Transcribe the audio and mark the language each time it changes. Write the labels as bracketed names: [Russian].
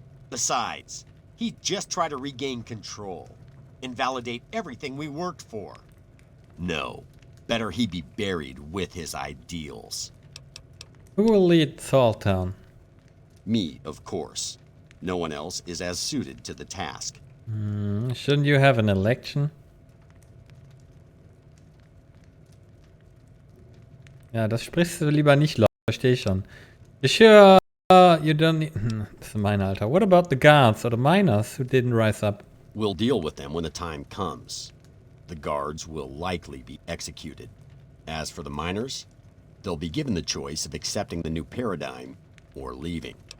[English] Besides, he'd just try to regain control. Invalidate everything we worked for. No. Better he be buried with his ideals. Who will lead Salttown? Me, of course. No one else is as suited to the task. Shouldn't you have an election? [German] Ja, das sprichst du lieber nicht laut, verstehe ich schon. [English] You sure you don't need... [German] Das ist meine, Alter. [English] What about the guards or the miners who didn't rise up? We'll deal with them when the time comes. The guards will likely be executed. As for the miners, they'll be given the choice of accepting the new paradigm or leaving.